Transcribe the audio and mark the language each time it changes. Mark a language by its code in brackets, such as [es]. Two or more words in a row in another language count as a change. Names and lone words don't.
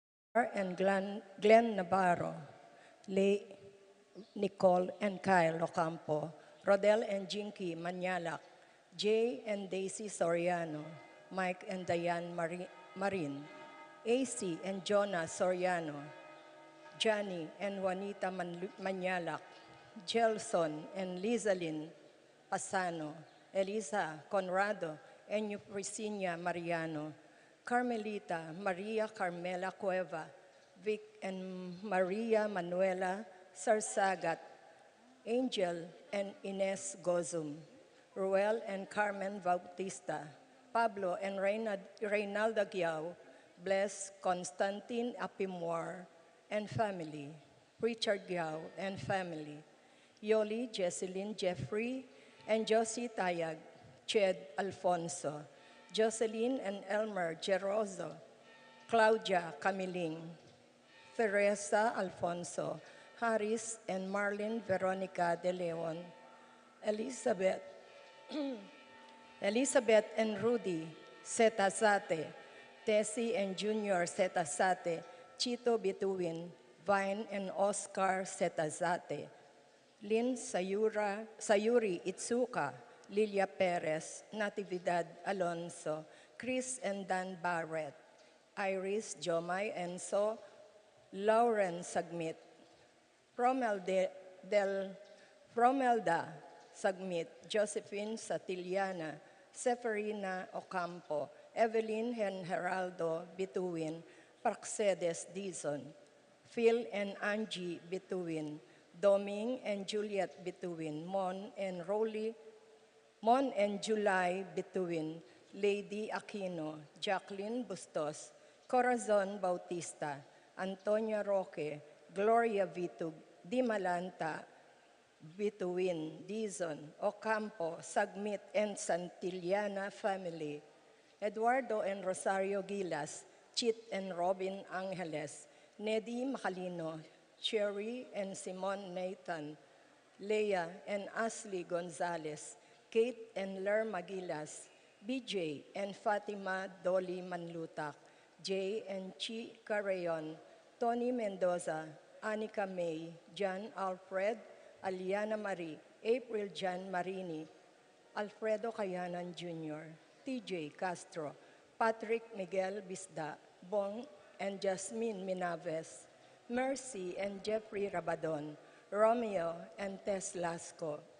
[en] and Glenn Navarro, Lee, Nicole and Kyle Ocampo, Rodel and Jinky Manyalak, Jay and Daisy Soriano, Mike and Diane Marin, AC and Jonah Soriano, Johnny and Juanita Manyalak, Gelson and Lizalyn Pasano, Elisa Conrado and Eufresinia Mariano, Carmelita Maria Carmela Cueva, Vic and Maria Manuela Sarsagat, Angel and Ines Gozum, Ruel and Carmen Bautista, Pablo and Reynalda Giao, Bless Constantine Apimwar and family, Richard Giao and family, Yoli Jesselyn Jeffrey and Josie Tayag, Ched Alfonso, Jocelyn and Elmer Gerozo, Claudia Camiling, Teresa Alfonso, Harris and Marlene Veronica De Leon, Elizabeth, Elizabeth and Rudy Setazate, Tessie and Junior Setazate, Chito Bituin, Vine and Oscar Setazate, Lynn Sayuri Itsuka, Lilia Perez, Natividad Alonso, Chris and Dan Barrett, Iris Jomay Enzo, Lauren Sagmit, Fromelda Sagmit, Josephine Satiliana, Seferina Ocampo, Evelyn and Geraldo Bituin, Praxedes Dizon, Phil and Angie Bituin, Doming and Juliet Bituin, Mon and July Bituin, Lady Aquino, Jacqueline Bustos, Corazon Bautista, Antonia Roque, Gloria Vitug, Dimalanta, Bituin, Dizon, Ocampo, Sagmit and Santillana family, Eduardo and Rosario Gilas, Chit and Robin Angeles, Nedi Macalino, Sherry and Simon Nathan, Leah and Ashley Gonzalez, Kate and Lerma Gilas, BJ and Fatima Dolly Manlutak, Jay and Chi Carayon, Tony Mendoza, Anika May, John Alfred, Aliana Marie, April Jan Marini, Alfredo Cayanan Jr., TJ Castro, Patrick Miguel Bisda, Bong and Jasmine Minaves, Mercy and Jeffrey Rabadon, Romeo and Tess Lasco,